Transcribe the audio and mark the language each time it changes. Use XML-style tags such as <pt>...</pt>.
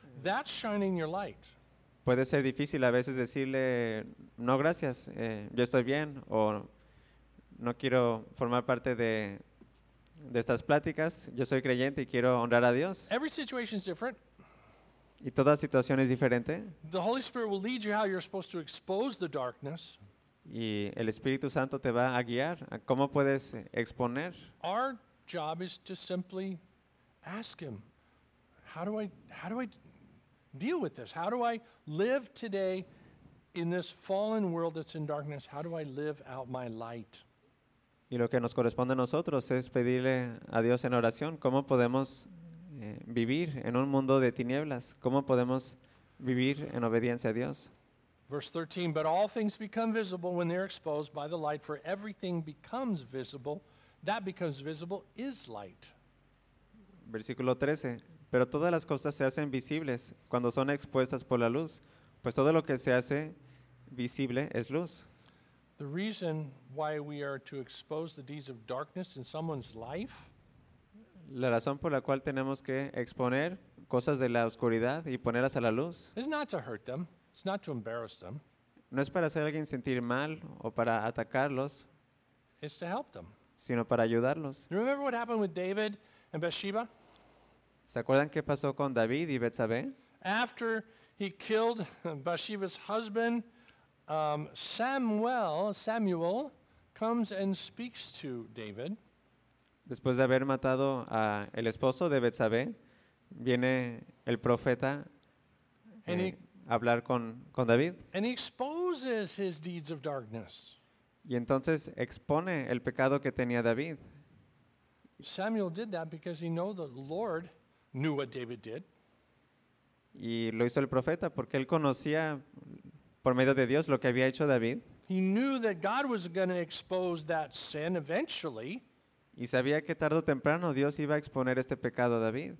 <en>That's shining your light.</en> <es>Puede ser difícil a veces decirle, no gracias, yo estoy bien, o no quiero formar parte de estas pláticas, yo soy creyente y quiero honrar a Dios.</es> <en>Every situation is different.</en> <es>Y toda situación es diferente.</es> <en>The Holy Spirit will lead you how you're supposed to expose the darkness.</en> <es>Y el Espíritu Santo te va a guiar a cómo puedes exponer.</es> <en>Our job is to simply ask him, how do I deal with this? How do I live today in this fallen world that's in darkness? How do I live out my light?</en> <es>Y lo que nos corresponde a nosotros es pedirle a Dios en oración, ¿cómo podemos vivir en un mundo de tinieblas? ¿Cómo podemos vivir en obediencia a Dios?</es> <en>Verse 13, but all things become visible when they're exposed by the light, for everything becomes visible. That becomes visible is light.</en> <es>Versículo 13, pero todas las cosas se hacen visibles cuando son expuestas por la luz, pues todo lo que se hace visible es luz.</es> <en>The reason why we are to expose the deeds of darkness in someone's life,</en> <es>la razón por la cual tenemos que exponer cosas de la oscuridad y ponerlas a la luz,</es> <en>is not to hurt them. It's not to embarrass them.</en> <es>No es para hacer a alguien sentir mal o para atacarlos.</es> <en>It's to help them.</en> <es>Sino para ayudarlos.</es> <en>Remember what happened with David and Bathsheba?</en> <es>¿Se acuerdan qué pasó con David y Betsabé?</es> <en>After he killed Bathsheba's husband, Samuel comes and speaks to David.</en> <es>Después de haber matado a el esposo de Betsabé, viene el profeta</es> <en>and</en> <es>hablar con David.</es> <en>And he exposes his deeds of darkness.</en> <es>Y entonces expone el pecado que tenía David.</es> <en>Samuel did that because he knew the Lord knew what David did.</en> <es>Y lo hizo el profeta porque él conocía por medio de Dios lo que había hecho David.</es> <en>He knew that God was going to expose that sin eventually.</en> <es>Y sabía que tarde o temprano Dios iba a exponer este pecado a David.</es>